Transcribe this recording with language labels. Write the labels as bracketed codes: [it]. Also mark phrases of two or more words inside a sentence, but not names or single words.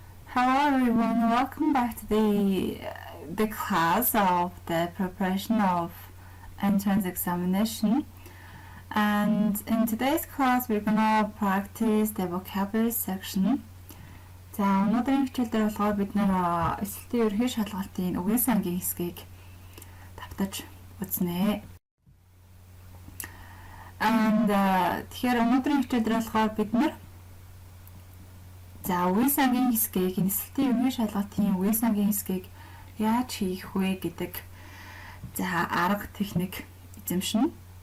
[en] Hello everyone, welcome back to the class of the preparation of entrance examination. And in today's class, we're gonna practice the vocabulary section. [mn] За өнөөдрийн хичээлдээ болохоор бид эсэлтийн ерөнхий шалгалтын үгийн сангийн хэсгийг давтаж үзнэ. And тэгэхээр өнөөдрийн хичээлдээ болохоор бид за үгийн сангийн хэсгийг эсэлтийн ерөнхий шалгалтын үгийн сангийн хэсгийг яаж хийх вэ гэдэг арга техник эзэмшнэ.